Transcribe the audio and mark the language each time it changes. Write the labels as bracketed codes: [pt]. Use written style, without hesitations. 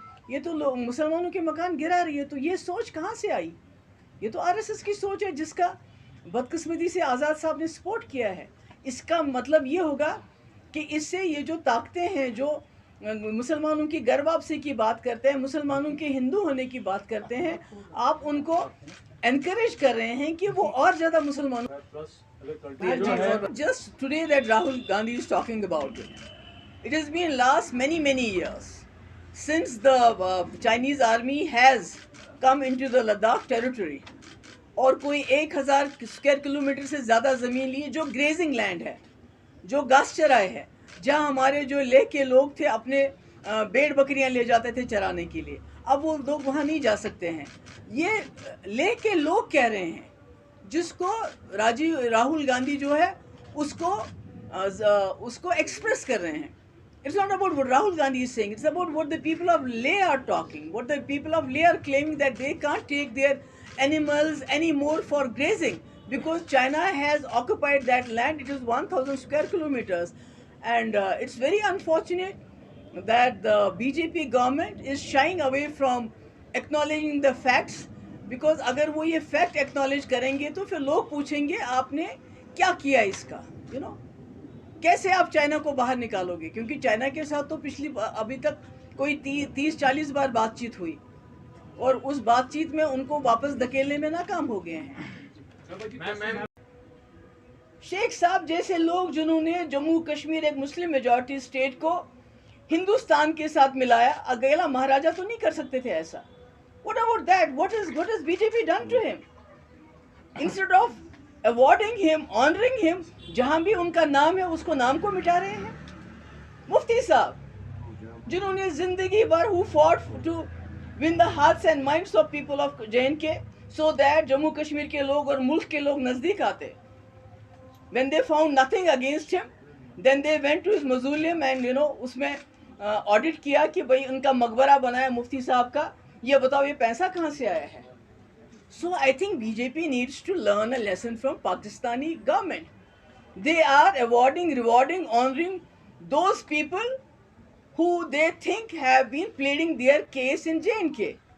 [ur] یہ تو مسلمانوں کے مکان گرا رہی ہے. تو یہ سوچ کہاں سے آئی؟ یہ تو آر ایس ایس کی سوچ ہے جس کا بدقسمتی سے آزاد صاحب نے سپورٹ کیا ہے. اس کا مطلب یہ ہوگا کہ اس سے یہ جو طاقتیں ہیں جو مسلمانوں کی گھر واپسی کی بات کرتے ہیں، مسلمانوں کے ہندو ہونے کی بات کرتے ہیں، آپ ان کو انکریج کر رہے ہیں کہ وہ اور زیادہ مسلمانوں. [en] Just today that Rahul Gandhi is talking about it. It has been last many years since the Chinese army has come into the Ladakh territory. [ur] اور کوئی 1000 اسکوائر کلومیٹر سے زیادہ زمین لی جو گریزنگ لینڈ ہے، جو گھاس چرائے ہے، جہاں ہمارے جو لیہ کے لوگ تھے اپنے بیڑ بکریاں لے جاتے تھے چرانے کے لیے. اب وہ لوگ وہاں نہیں جا سکتے ہیں. یہ لیہ کے لوگ کہہ رہے ہیں، جس کو راہل گاندھی جو ہے اس کو ایکسپریس کر رہے ہیں. [en] It's not about what Rahul Gandhi is saying. It's about what the people of Leh are talking. What the people of Leh are claiming, that they can't take their animals anymore for grazing because China has occupied that land. It is 1000 square kilometers. And it's very unfortunate that the BJP government is shying away from acknowledging the facts. [ur] Because اگر وہ یہ fact acknowledge کریں گے تو پھر لوگ پوچھیں گے آپ نے کیا کیا اس کا، کیسے آپ چائنا کو باہر نکالو گے. کیونکہ چائنا کے ساتھ تو ابھی تک کوئی 30-40 بار بات چیت ہوئی، اور اس بات چیت میں ان کو واپس دھکیلنے میں ناکام ہو گئے ہیں. شیخ صاحب جیسے لوگ جنہوں نے جموں کشمیر ایک مسلم میجورٹی اسٹیٹ کو ہندوستان کے ساتھ ملایا، اکیلا مہاراجہ تو نہیں کر سکتے تھے ایسا. [en] What about that? What has BJP done to him? Instead of awarding him, honoring him, [ur] جہاں بھی ان کا نام ہے اس کو نام کو مٹا رہے ہیں. مفتی صاحب جنہوں نے زندگی بھر [en] who fought to win the hearts and minds of people of J&K so that [ur] Jammu Kashmir کے لوگ اور ملک کے لوگ نزدیک آتے. [en] When they found nothing against him, then they went to his mausoleum and [ur] اس میں آڈٹ کیا کہ بھئی ان کا مقبرہ بنایا مفتی صاحب کا. یہ بتاؤ یہ پیسہ کہاں سے آیا ہے؟ [en] So I think BJP needs to learn a lesson from Pakistani government. They are awarding, rewarding, honoring those people who they think have been pleading their case in J&K.